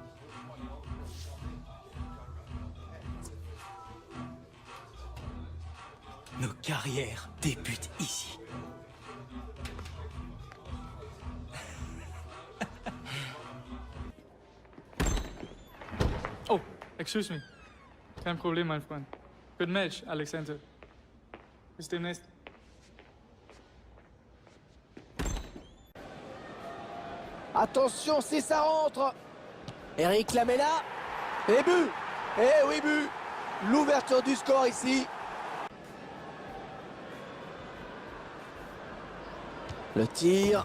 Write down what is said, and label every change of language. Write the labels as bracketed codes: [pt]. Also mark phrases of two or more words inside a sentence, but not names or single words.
[fr] Nos carrières débutent ici. [en] Oh, excuse me. [de] Kein Problem, mein Freund. [en] Good match, Alex Hunter. [de] Bis demnächst. [fr] Attention, si ça rentre. Eric Lamela. Et but. Et oui, but. l'ouverture du score ici. Le tir.